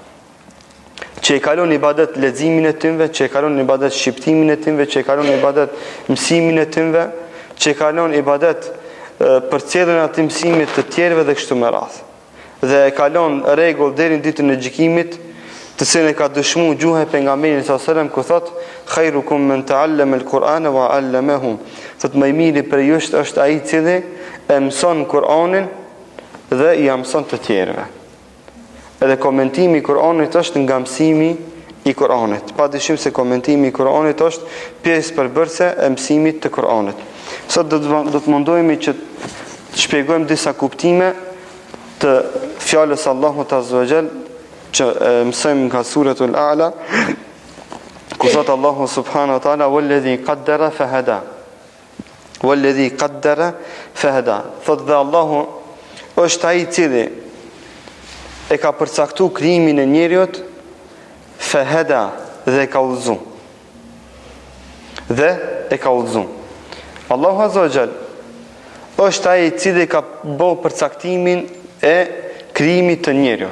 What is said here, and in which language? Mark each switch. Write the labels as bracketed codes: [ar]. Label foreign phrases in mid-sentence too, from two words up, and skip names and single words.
[sq] Që e kalon ibadet leximin e tyre, që e kalon ibadet shqiptimin e tyre, që e kalon ibadet mësimin e tyre, që e kalon ibadet për cilën atë mësimit të tjerëve dhe kështu me radhë. Dhe e kalon rregull deri në ditën e gjykimit, të cilën e ka dëshmuar gjuha e pejgamberit [ar] صلى الله عليه وسلم [sq] ku thotë [ar] خيركم من تعلم القرآن وعلمه. [sq] Thotë më i miri për ju është ai i cili e mëson Kur'anin dhe i mëson të tjerëve. Edhe komentimi i Kur'anit është nga mësimi i Kur'anit. Padyshim se komentimi i Kur'anit është pjesë përbërëse e mësimit të Kur'anit. Sot do të mundohemi që të shpjegojmë disa kuptime të fjalës Allahut [ar] عز وجل [sq] që mësojmë nga suratul A'la, ku thotë Allahu [ar] سبحانه وتعالى والذي قدر فهدى. والذي قدر فهدى. [sq] Thotë dhe Allahu është ai i cili e ka përcaktuar krijimin e njeriut, fahada, dhe e ka udhëzuar. Dhe e ka udhëzuar. Allahu [ar] عز وجل [sq] është ai i cili ka bërë përcaktimin e krijimit të njeriut.